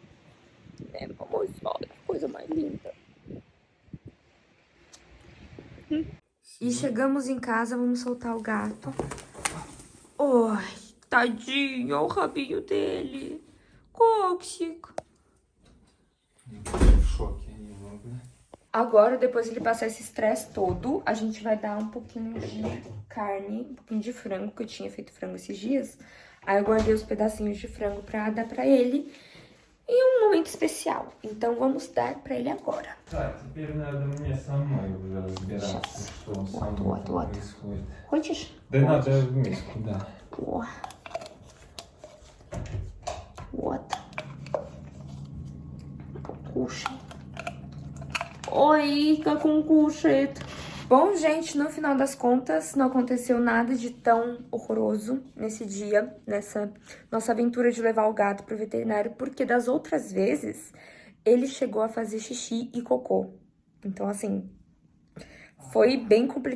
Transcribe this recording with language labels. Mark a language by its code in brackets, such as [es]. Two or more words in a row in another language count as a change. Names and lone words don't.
[pt] É, vamos, olha que coisa mais linda. E chegamos em casa, vamos soltar o gato. Ai, tadinho, olha o rabinho dele. Cóxic. [ru] В шоке немного. [pt] Agora, depois de ele passar esse estresse todo, a gente vai dar um pouquinho de carne, um pouquinho de frango, que eu tinha feito frango esses dias. Aí eu guardei os pedacinhos de frango pra dar pra ele em um momento especial. Então vamos dar pra ele agora. [ru] Так, теперь надо мне самой уже разбираться, что со мной там происходит. Хочешь? Да надо в миску, да. О. Вот. Кушай. Oi, как он кушает. [pt] Bom, gente, no final das contas, não aconteceu nada de tão horroroso nesse dia, nessa nossa aventura de levar o gato pro veterinário, porque das outras vezes, ele chegou a fazer xixi e cocô. Então, assim, foi bem complicado.